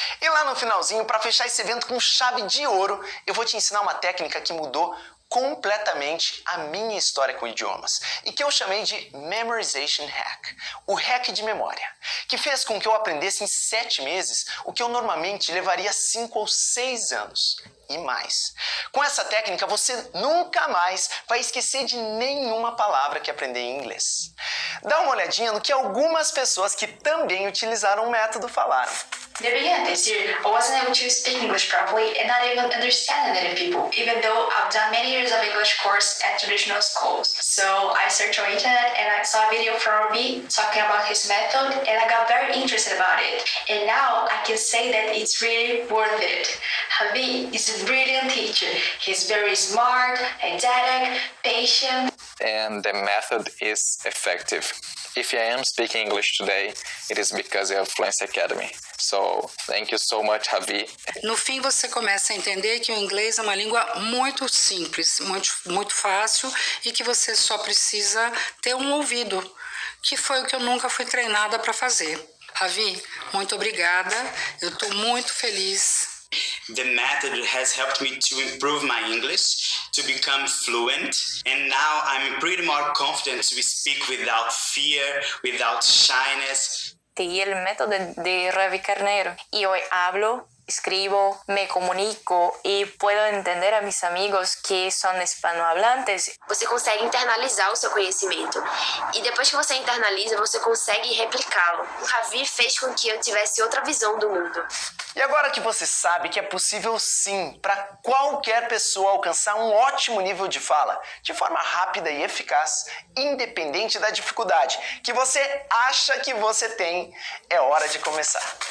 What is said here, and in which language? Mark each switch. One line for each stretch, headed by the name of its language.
Portuguese: E lá no finalzinho, para fechar esse evento com chave de ouro, eu vou te ensinar uma técnica que mudou completamente a minha história com idiomas e que eu chamei de Memorization Hack, o hack de memória, que fez com que eu aprendesse em 7 meses o que eu normalmente levaria 5 ou 6 anos e mais. Com essa técnica você nunca mais vai esquecer de nenhuma palavra que aprender em inglês. Dá uma olhadinha no que algumas pessoas que também utilizaram o método falaram.
English: In the beginning this year, I wasn't able to speak English properly and not even understand native people, even though I've done many years of English course at traditional schools. So I searched on internet and I saw a video from Ravi talking about his method and I got very interested about it. And now I can say that it's really worth it. Ravi is a brilliant teacher. He's very smart, didactic, patient. And the method is effective. If I am speaking English today, it is because of Fluency Academy. So, thank you so much, Ravi.
Portuguese: No fim, você começa a entender que o inglês é uma língua muito simples, muito fácil e que você só precisa ter um ouvido, que foi o que eu nunca fui treinada para fazer. Ravi, muito obrigada. Eu estou muito feliz.
English: The method has helped me to improve my English, to become fluent, and now I'm pretty more confident to speak without fear, without shyness.
Spanish: Seguí el método de Ravi Carneiro y hoy hablo, escribo, me comunico e puedo entender a mis amigos que
Portuguese: são
Spanish: hispanohablantes.
Portuguese: Você consegue internalizar o seu conhecimento e depois que você internaliza, você consegue replicá-lo. O Ravi fez com que eu tivesse outra visão do mundo. E agora que você sabe que é possível sim para qualquer pessoa alcançar um ótimo nível de fala, de forma rápida e eficaz, independente da dificuldade que você acha que você tem, é hora de começar.